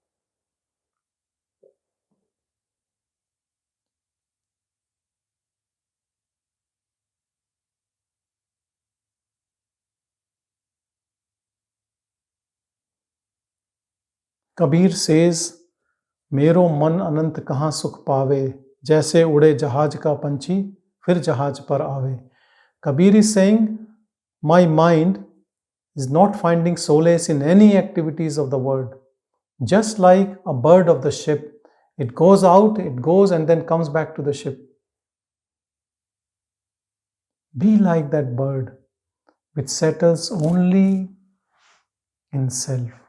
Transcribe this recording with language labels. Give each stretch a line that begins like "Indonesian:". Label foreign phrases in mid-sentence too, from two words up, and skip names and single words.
English: Kabir says,
Hindi: मेरो मन अनंत कहाँ सुख पावे, जैसे उड़े जहाज का पंछी फिर जहाज पर आवे.
English: Kabir is saying, my mind is not finding solace in any activities of the world. Just like a bird of the ship, it goes out, it goes and then comes back to the ship. Be like that bird which settles only in self.